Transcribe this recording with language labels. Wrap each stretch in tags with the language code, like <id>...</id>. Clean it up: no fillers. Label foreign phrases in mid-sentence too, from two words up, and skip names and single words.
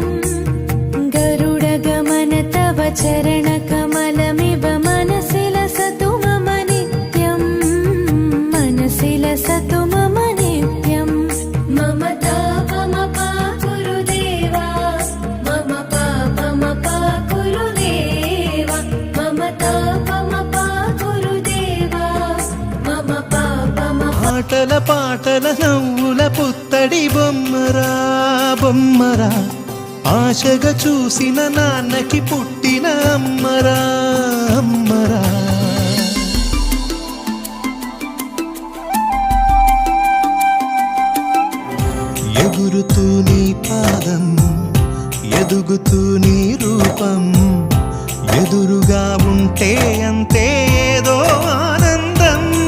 <sa>गरुडगमन तव चरणकमलमिव मनसि लसतु मम नित्यं मनसि लसतु मम नित्यं मम तापमपा गुरुदेवा मम पापमपा गुरुदेवा मम तापमपा गुरुदेवा मम पापमपा</sa> <te>పాటల పాటల నవ్వుల పుత్తడి బొమ్మరా బొమ్మరా ఆశగా చూసిన నాన్నకి పుట్టిన అమ్మరా అమ్మరా ఎగురుతూ నీ పాదం ఎదుగుతూ నీ రూపం ఎదురుగా ఉంటే అంతే ఏదో ఆనందం</te>